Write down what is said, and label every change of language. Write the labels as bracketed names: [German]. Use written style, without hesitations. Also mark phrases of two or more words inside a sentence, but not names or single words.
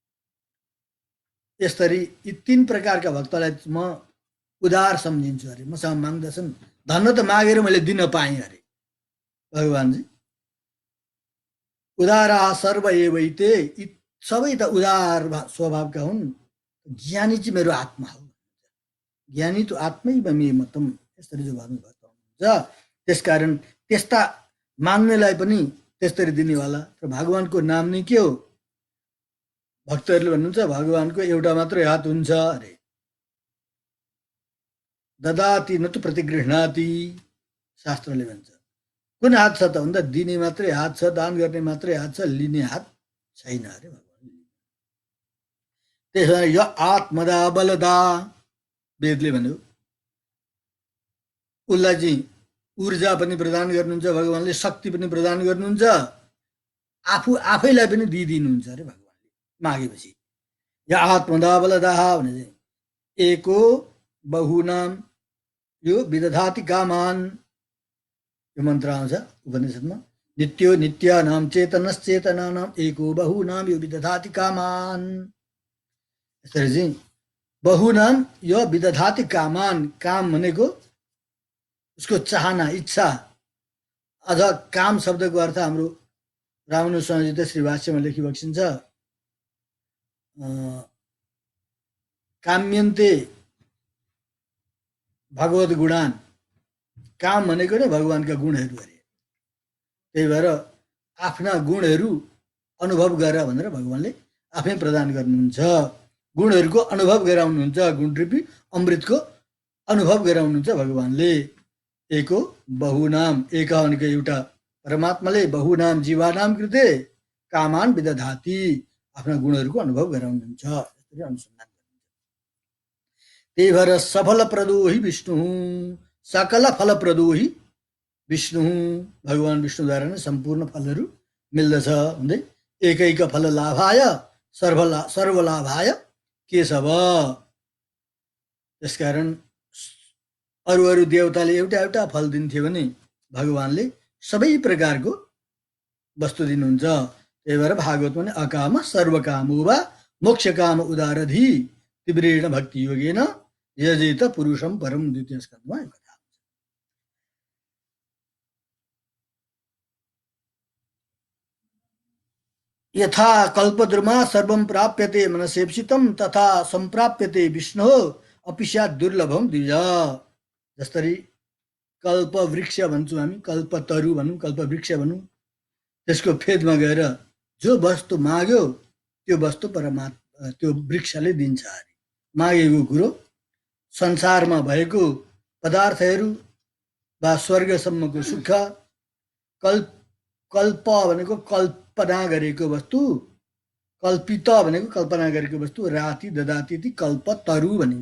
[Nepali] यसरी यी 3 प्रकारका भक्तलाई म उदार सम्झिन्छु अरे। मसँग माग्दछन्, धन त मागेर मैले दिन पाएँ अरे भगवानजी। [Sanskrit] उदारा सर्व एवैते, [Nepali] यी सबै त उदार स्वभावका हुन्। ज्ञानी चाहिँ मेरो आत्मा हो, [Sanskrit] ज्ञानी तो आत्मै मे मतम, [Nepali] यसरी जो भन्नुभएको हुन्छ। त्यसकारण त्यस्ता माग्नेलाई पनि त्यसरी दिनेवाला। र भगवानको नाम नै के हो? भक्तहरूले भन्नुहुन्छ भगवानको एउटा मात्रै हात हुन्छ अरे। [Sanskrit] ददाति न तु प्रतिगृह्णाति, [Nepali] शास्त्रले भन्छ। कुन हात छ त भन्दा दिने मात्रै हात छ, दान गर्ने मात्रै हात छ, लिने हात छैन अरे भगवानले। त्यसो भने यो [Sanskrit] आत्मदा बलदा [Nepali] वेदले भन्यो। उसलाई चाहिँ ऊर्जा पनि प्रदान गर्नुहुन्छ भगवानले, शक्ति पनि प्रदान गर्नुहुन्छ, आफैलाई पनि दिइदिनुहुन्छ अरे भगवानले मागेपछि। [Sanskrit] या आत्मदा बलदा [Nepali] भने चाहिँ [Sanskrit] एको बहुनाम यो विदधाति कामान, [Nepali] यो मन्त्र आउँछ उपनिषदमा। [Sanskrit] नित्यो नित्यानाम चेतनश्चेतनानाम एको बहुनाम यो विदधाति कामान। यसरी चाहिँ बहुनाम यो विदधाति कामान, [Nepali] काम भनेको उसको चाहना, इच्छा। अझ काम शब्दको अर्थ हाम्रो रामानुज स्वामीजी त श्री भाष्यमा लेखिबक्सिन्छ, [Sanskrit] काम्यन्ते भगवत गुणान, [Nepali] काम भनेको नै भगवानका गुणहरू अरे। त्यही भएर आफ्ना गुणहरू अनुभव गर भनेर भगवानले आफै प्रदान गर्नुहुन्छ। गुणहरूको अनुभव गराउनुहुन्छ, गुणरूपी अमृतको अनुभव गराउनुहुन्छ भगवानले। [Sanskrit] एको बहुनाम, [Nepali] एक भनेको एउटा परमात्माले, [Sanskrit] बहुनाम जीवानाम कृते कामान विदधाति, [Nepali] आफ्ना गुणहरूको अनुभव गराउनुहुन्छ। यसरी अनुसन्धान गर्नुहुन्छ। त्यही भएर [Sanskrit] सफल प्रदोही विष्णु, सकल फल प्रदोही विष्णु, [Nepali] भगवान विष्णुद्वारा नै सम्पूर्ण फलहरू मिल्दछ भन्दै [Sanskrit] एकैक फल लाभाय सर्वलाभाय केशव। [Nepali] त्यसकारण अरू अरू देवताले एउटा एउटा फल दिन्थ्यो भने भगवानले सबै प्रकारको वस्तु दिनुहुन्छ। त्यही भएर भागवतमा नि [Sanskrit] अकाम सर्वकामो वा मोक्ष काम उदारधि तीव्रेण भक्ति योगेन यजेत पुरुषम परम, [Nepali] द्वितीय स्कन्धमा यो कथा। [Sanskrit] यथा कल्पद्रुमा सर्वं प्राप्यते मनसेप्सितं तथा सम्प्राप्यते विष्णु अपि स्यात् दुर्लभम द्विज। [Nepali] जसरी कल्प वृक्ष भन्छौँ हामी, कल्पतरु भनौँ, कल्प वृक्ष भनौँ, त्यसको फेदमा गएर जो वस्तु माग्यो त्यो वस्तु परमात्मा त्यो वृक्षले दिन्छ अरे। मागेको कुरो संसारमा भएको पदार्थहरू वा स्वर्गसम्मको सुख, कल्प भनेको कल्पना गरेको वस्तु, कल्पित भनेको कल्पना गरेको वस्तु, [Sanskrit] राति ददाति [Nepali] ती कल्पतरु भनिन्छ।